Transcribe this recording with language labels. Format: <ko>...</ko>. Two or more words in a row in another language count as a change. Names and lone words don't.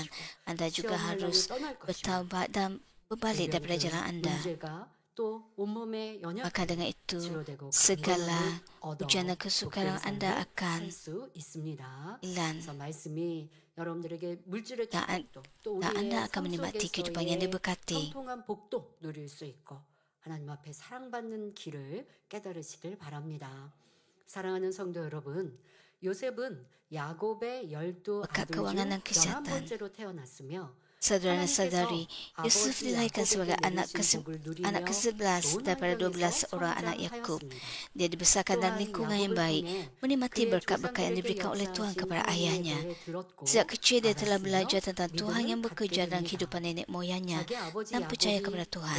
<ms>Anda juga harus bertaubat dan berbalik daripada jalan anda. Maka dengan itu, segala ujian dan kesukaran anda akan hilang. Dan anda akan menikmati kehidupan yang diberkati.</ms> <ko>하나님 앞에 사랑받는 길을 깨달으시길 바랍니다. 사랑하는 성도 여러분, 요셉은 야곱의 12 아들 중 11번째로 태어났으며</ko> <ms>Saudara-saudari, Yusuf dilahirkan sebagai anak ke-11 daripada 12 orang anak Yakub. Dia dibesarkan dalam lingkungan yang baik, menikmati berkat-berkat yang diberikan oleh Tuhan kepada ayahnya. Sejak kecil dia telah belajar tentang Tuhan yang bekerja dalam kehidupan nenek moyangnya dan percaya kepada Tuhan.</ms>